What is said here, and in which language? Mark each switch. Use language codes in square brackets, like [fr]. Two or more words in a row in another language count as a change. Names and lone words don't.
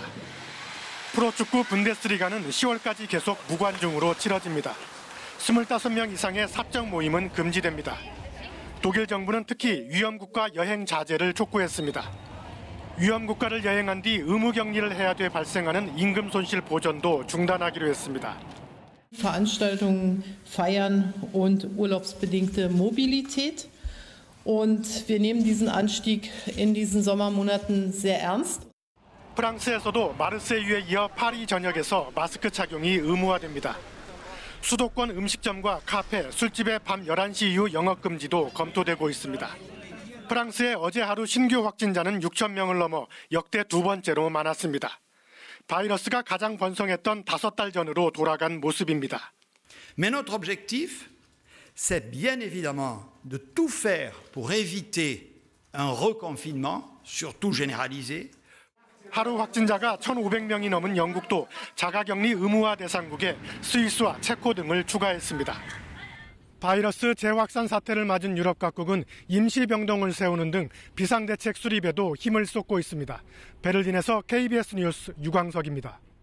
[ko] 프로축구 분데스리가는 10월까지 계속 무관중으로 치러집니다. 25명 이상의 사적 모임은 금지됩니다. 독일 정부는 특히 위험국가 여행 자제를 촉구했습니다. 위험국가를 여행한 뒤 의무격리를 해야 돼 발생하는 임금 손실 보전도 중단하기로 했습니다. [de] Veranstaltungen, Feiern und urlaubsbedingte Mobilität. Und wir nehmen diesen Anstieg in diesen Sommermonaten sehr ernst. [ko] 프랑스에서도 마르세유에 이어 파리 전역에서 마스크 착용이 의무화됩니다. 수도권 음식점과 카페, 술집의 밤 11시 이후 영업금지도 검토되고 있습니다. 프랑스의 어제 하루 신규 확진자는 6천 명을 넘어 역대 두 번째로 많았습니다. 바이러스가 가장 번성했던 5달 전으로 돌아간 모습입니다. [fr] Mais notre objectif, c'est bien évidemment de tout faire pour éviter un reconfinement, surtout généralisé. [ko] 하루 확진자가 1,500명이 넘은 영국도 자가격리 의무화 대상국에 스위스와 체코 등을 추가했습니다. 바이러스 재확산 사태를 맞은 유럽 각국은 임시병동을 세우는 등 비상대책 수립에도 힘을 쏟고 있습니다. 베를린에서 KBS 뉴스 유광석입니다.